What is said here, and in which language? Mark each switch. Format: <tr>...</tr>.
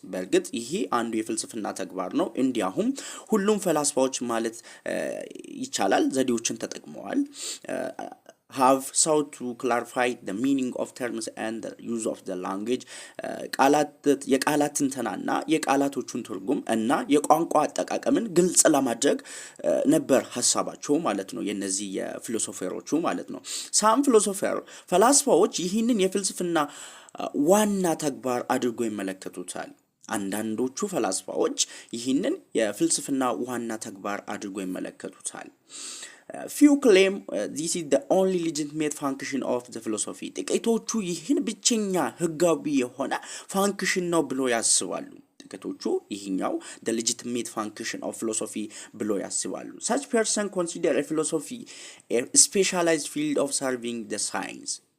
<am>በእርግጥ ይሄ አንዱ የፍልስፍና ተግባር ነው። እንዲያውም ሁሉም ፈላስፋዎች ማለት ይቻላል ዘዴዎችን ተጠቅመዋል።</am> <en>have sought to clarify the meaning of terms and the use of the language.</en> <am>የቃላት ትንተናና የቃላቶቹን ትርጉም እና የቋንቋ አጠቃቀምን ግልጽ ለማድረግ ነበር ሐሳባቸው ማለት ነው። የነዚህ የፊሎሶፈሮቹ ማለት ነው። ሳም ፈላስፋዎች ይህንን የፍልስፍና ዋና ተግባር አድርጎ ይመለከቱታል። አንዳንዶቹ ፈላስፋዎች ይህንን የፍልስፍና ዋና ተግባር አድርጎ ይመለከቱታል።</am> <en>Few claim this is the only legitimate function of the philosophy.</en> <am>ጥቂቶቹ ይህን ብቸኛ ህጋዊ የሆነ ፋንክሽን ነው ብሎ ያስባሉ። ጥቂቶቹ ይህኛው</am> <en>the legitimate function of philosophy</en> <am>ብሎ ያስባሉ።</am> <en>Such person consider a philosophy a specialized field of serving the science.</en>